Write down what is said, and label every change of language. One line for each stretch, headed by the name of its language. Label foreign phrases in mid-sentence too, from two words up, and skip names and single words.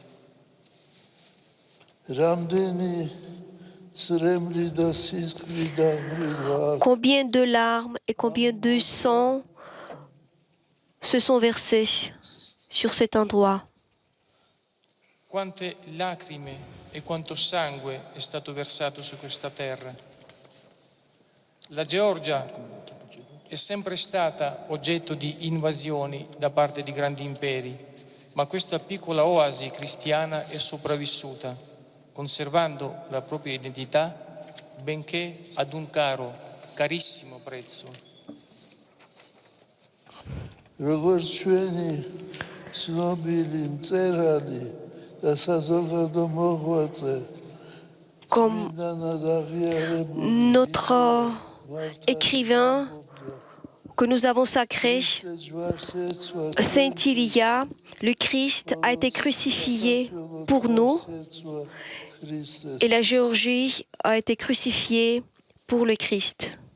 French: Combien de larmes et combien de sang se sont versés sur cet endroit?
Italian: Quante lacrime e quanto sangue è stato versato su questa terra. La Georgia è sempre stata oggetto di invasioni da parte di grandi imperi, ma questa piccola oasi cristiana è sopravvissuta, conservando la propria identità, benché ad un carissimo prezzo.
French: Comme notre écrivain que nous avons sacré, Saint Ilia, le Christ a été crucifié pour nous et la Géorgie a été crucifiée pour le Christ.